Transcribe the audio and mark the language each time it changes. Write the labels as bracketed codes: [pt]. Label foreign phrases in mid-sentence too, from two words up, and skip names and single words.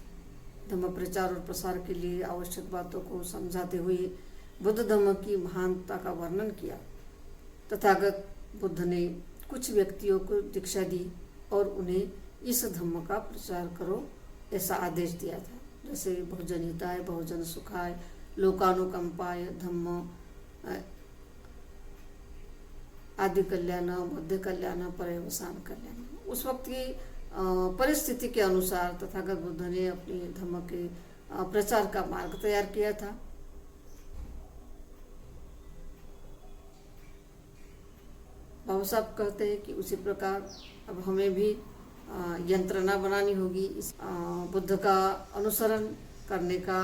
[hi] धम्म प्रचार और प्रसार के लिए आवश्यक बातों को समझाते हुए बुद्ध धम्म की महानता का वर्णन किया। तथागत बुद्ध ने कुछ व्यक्तियों को दीक्षा दी और उन्हें इस धम्म का प्रचार करो ऐसा आदेश दिया था, जैसे [pi] बहुजन हिताय, बहुजन सुखाय, लोकानुकंपाय धम्म, आदि कल्याण, मध्य कल्याण, पर्यवसान कल्याण। [hi] उस वक्त की परिस्थिति के अनुसार तथागत बुद्ध ने अपने धर्म के प्रचार का मार्ग तैयार किया था। बाबा साहब कहते हैं कि उसी प्रकार अब हमें भी यंत्रणा बनानी होगी इस बुद्ध का अनुसरण करने का।